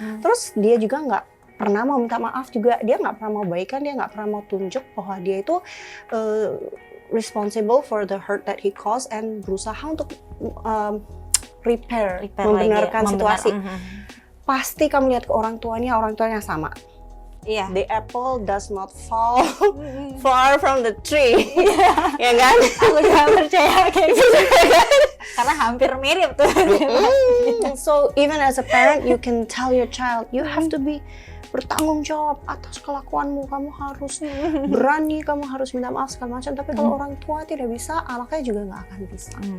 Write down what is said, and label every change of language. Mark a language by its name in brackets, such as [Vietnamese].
[Indonesian] Terus dia juga nggak pernah mau minta maaf juga, dia nggak pernah mau baikan, dia nggak pernah mau tunjuk bahwa dia itu [English] responsible for the hurt that he caused and [Indonesian] berusaha untuk repair membenarkan situasi. Pasti kamu lihat ke orang tuanya sama. Iya. [English] The apple does not fall far from the tree. [Indonesian] Ya kan? Aku juga percaya kayak gitu. Karena hampir mirip tuh. [English] So even as a parent, you can tell your child, you have to be [Indonesian] bertanggung jawab atas kelakuanmu, kamu harus berani, kamu harus minta maaf segala macam. Tapi kalau orang tua tidak bisa, anaknya juga nggak akan bisa.